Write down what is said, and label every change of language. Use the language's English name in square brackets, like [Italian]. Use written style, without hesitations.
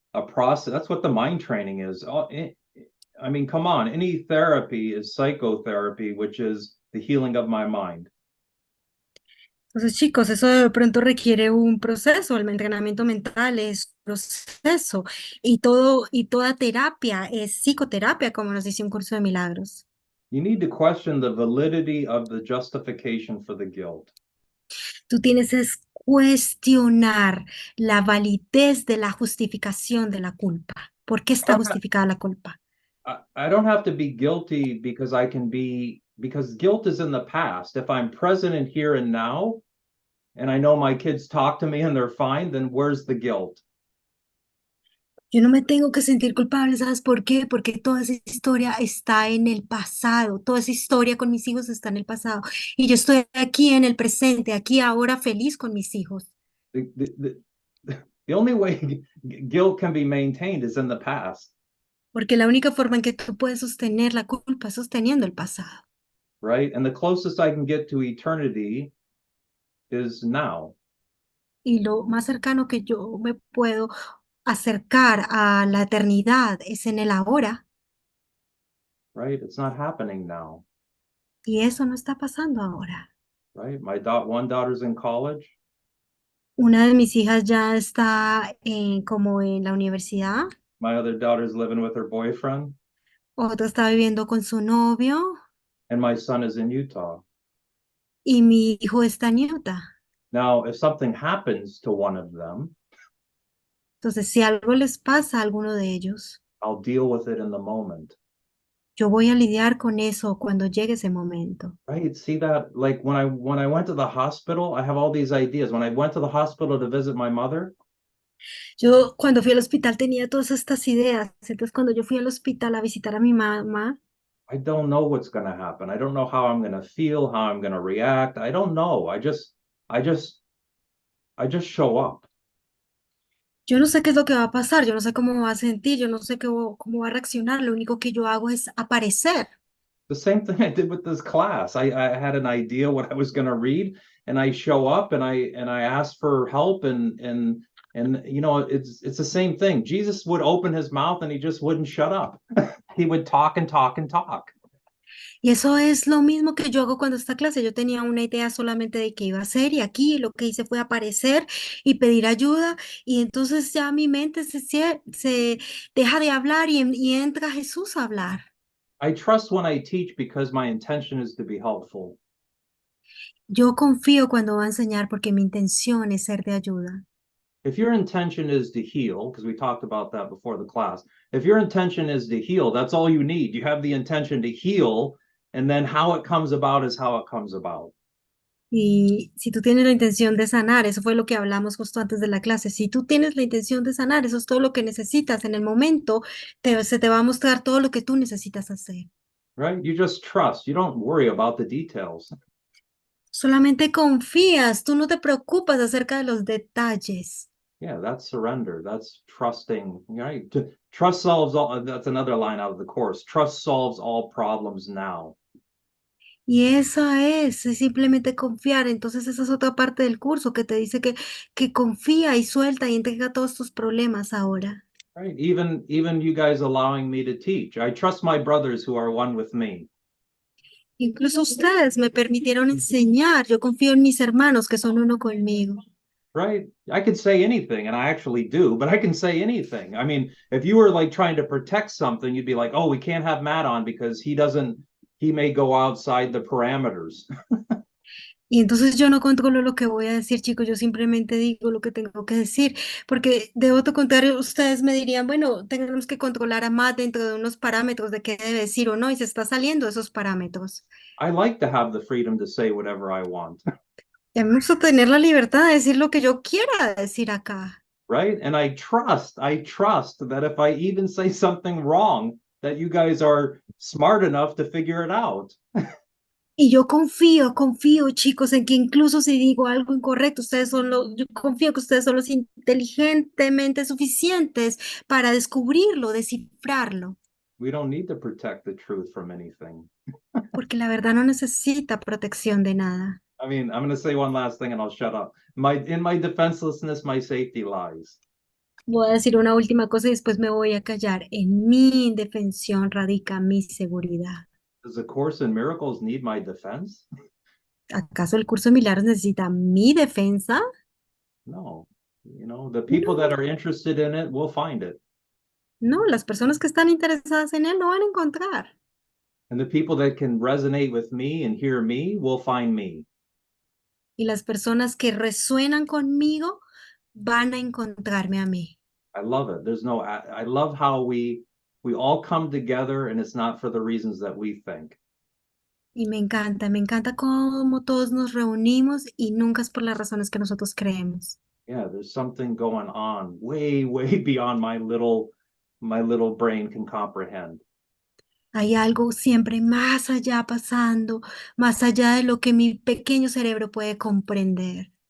[English] That's what the mind training is. I mean, come on. Any therapy is psychotherapy, which is the healing of my mind. [Spanish] Entonces, chicos, eso de pronto requiere un proceso, el entrenamiento mental es un proceso y toda terapia es psicoterapia, como nos dice un curso de milagros. [English] You need to question the validity of the justification for the guilt. [Spanish] Tú tienes que cuestionar la validez de la justificación de la culpa. ¿Por qué está justificada la culpa? [English] I don't have to be guilty because because guilt is in the past. If I'm present in here and now, and I know my kids talk to me and they're fine, then where's the guilt? [Spanish] Yo no me tengo que sentir culpable, ¿sabes por qué? Porque toda esa historia está en el pasado, toda esa historia con mis hijos está en el pasado. Y yo estoy aquí en el presente, aquí ahora feliz con mis hijos. [English] The only way guilt can be maintained is in the past, [Spanish] Porque la única forma en que tú puedes sostener la culpa es sosteniendo el pasado. [English] right? And the closest I can get to eternity is now. [Spanish] Y lo más cercano que yo me puedo acercar a la eternidad es en el ahora. [English] Right? It's not happening now, [Spanish] Y eso no está pasando ahora. [English] right? One daughter's in college. [Spanish] Una de mis hijas ya está como en la universidad, [English] My other daughter's living with her boyfriend, [Spanish] otra está viviendo con su novio [English] and my son is in Utah. [Spanish] y mi hijo está en Utah. [English] Now, if something happens to one of them, [Spanish] Entonces, si algo les pasa a alguno de ellos, [English] I'll deal with it in the moment. [Spanish] yo voy a lidiar con eso cuando llegue ese momento. [English] Right? See that? Like when I went to the hospital, I have all these ideas. When I went to the hospital to visit my mother, [Spanish] Yo cuando fui al hospital tenía todas estas ideas. Entonces, cuando yo fui al hospital a visitar a mi mamá, [English] I don't know what's going to happen. I don't know how I'm going to feel, how I'm going to react. I don't know. I just show up. [Spanish] yo no sé qué es lo que va a pasar, yo no sé cómo me va a sentir, yo no sé cómo va a reaccionar. Lo único que yo hago es aparecer. [English] The same thing I did with this class. I had an idea what I was going to read, and I show up and I ask for help, and you know, it's the same thing. Jesus would open his mouth and he just wouldn't shut up. He would talk and talk and talk. [Spanish] Y eso es lo mismo que yo hago cuando esta clase. Yo tenía una idea solamente de qué iba a hacer y aquí lo que hice fue aparecer y pedir ayuda y entonces ya mi mente se deja de hablar y entra Jesús a hablar. [English] I trust when I teach because my intention is to be helpful. [Spanish] Yo confío cuando va a enseñar porque mi intención es ser de ayuda. [English] If your intention is to heal, because we talked about that before the class, if your intention is to heal, that's all you need. You have the intention to heal, and then how it comes about is how it comes about. [Spanish] Y si tú tienes la intención de sanar, eso fue lo que hablamos justo antes de la clase. Si tú tienes la intención de sanar, eso es todo lo que necesitas. En el momento se te va a mostrar todo lo que tú necesitas hacer. [English] Right? You just trust. You don't worry about the details. [Spanish] Solamente confías, tú no te preocupas acerca de los detalles. [English] Yeah, that's surrender. That's trusting, right? Trust solves all, that's another line out of the course. Trust solves all problems now. [Spanish] Y esa es simplemente confiar. Entonces esa es otra parte del curso que te dice que confía y suelta y entrega todos tus problemas ahora. Right? [English] Even you guys allowing me to teach. I trust my brothers who are one with me. [Spanish] Incluso ustedes me permitieron enseñar. Yo confío en mis hermanos que son uno conmigo. [English] Right? I could say anything, and I actually do, but I can say anything. I mean, if you were like trying to protect something, you'd be like, oh, we can't have Matt on because he may go outside the parameters. [Spanish] Y entonces yo no controlo lo que voy a decir, chicos, yo simplemente digo lo que tengo que decir, porque de otro contrario, ustedes me dirían, bueno, tenemos que controlar a Matt dentro de unos parámetros de qué debe decir o no, y se está saliendo de esos parámetros. [English] I like to have the freedom to say whatever I want. [Spanish] Y a mí me gusta tener la libertad de decir lo que yo quiera decir acá. [English] Right? And I trust that if I even say something wrong, that you guys are smart enough to figure it out. [Spanish] Y yo confío, chicos, en que incluso si digo algo incorrecto, yo confío que ustedes son los inteligentemente suficientes para descubrirlo, descifrarlo, [English] We don't need to protect the truth from anything. [Spanish] porque la verdad no necesita protección de nada. [English] I mean, I'm going to say one last thing and I'll shut up. In my defenselessness, my safety lies. [Spanish] Voy a decir una última cosa y después me voy a callar. En mi indefensión radica mi seguridad. [English] Does the Course in Miracles need my defense? [Spanish] ¿Acaso el curso de Milagros necesita mi defensa? [English] No. You know, the people that are interested in it will find it. [Spanish] No, las personas que están interesadas en él lo van a encontrar. [English] And the people that can resonate with me and hear me will find me. [Spanish] Y las personas que resuenan conmigo van a encontrarme a mí. [English] I love it. I love how we all come together and it's not for the reasons that we think. [Spanish] Y me encanta cómo todos nos reunimos y nunca es por las razones que nosotros creemos. [English] Yeah, there's something going on way, way beyond my little brain can comprehend. [Spanish] Hay algo siempre más allá pasando, más allá de lo que mi pequeño cerebro puede comprender.